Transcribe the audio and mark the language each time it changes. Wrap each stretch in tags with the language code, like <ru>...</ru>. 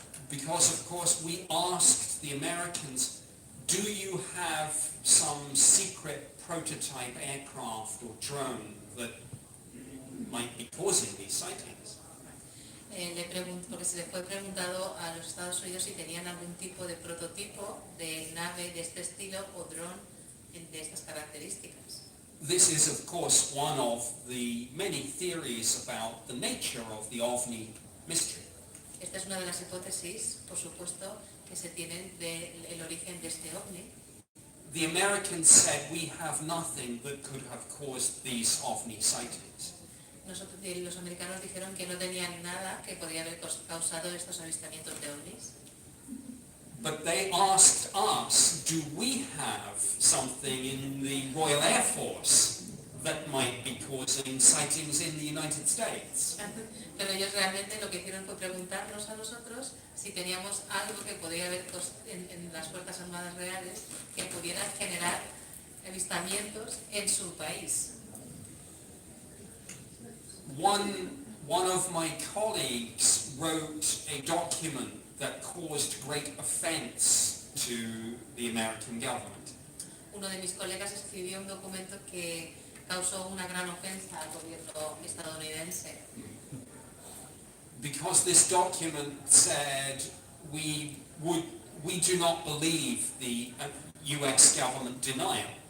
<en>Because of course we asked the Americans, do you have some secret prototype aircraft or drone that might be causing these sightings?</en> <es>Porque se le fue preguntado a los Estados Unidos si tenían algún tipo de prototipo de nave de este estilo o dron de estas características.</es> <en>This is of course one of the many theories about the nature of the OVNI mystery.</en> <es>Esta es una de las hipótesis, por supuesto, que se tienen del origen de este ovni.</es> <en>The Americans said we have nothing that could have caused these OVNI sightings.</en> <es>Los americanos dijeron que no tenían nada que podría haber causado estos avistamientos de ovnis.</es> <en>But they asked us, do we have something in the Royal Air Force that might be causing sightings in the United States.</en> <es>Pero ellos realmente lo que hicieron fue preguntarnos a nosotros si teníamos algo que podría haber en las Fuerzas Armadas reales que pudiera generar avistamientos en su país.</es> <en>One of my colleagues wrote a document that caused great offense to the American government.</en> <es>Uno de mis colegas escribió un documento que causó una gran ofensa al gobierno estadounidense.</es> <en>Because this document said we do not believe the US government denial.</en>